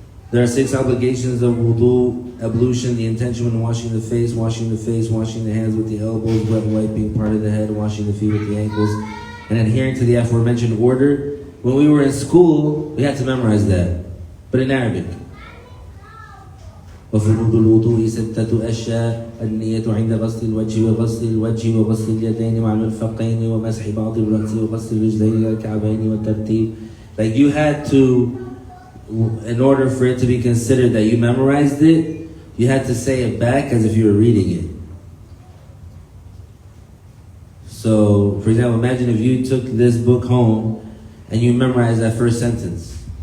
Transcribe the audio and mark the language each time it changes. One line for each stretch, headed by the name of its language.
English: There are 6 obligations of wudu, ablution, the intention when washing the face, washing the hands with the elbows, wet wiping part of the head, washing the feet with the ankles, and adhering to the aforementioned order. When we were in school, we had to memorize that, but in Arabic.
Arabic: وفروض الوضوء 6 أشياء: النية عند غسل الوجه وغسل اليدين مع المرفقين ومسح بعض الرأس وغسل الرجلين إلى الكعبين والترتيب.
English: Like you had to, in order for it to be considered that you memorized it, you had to say it back as if you were reading it. So, for example, imagine if you took this book home and you memorized that first sentence.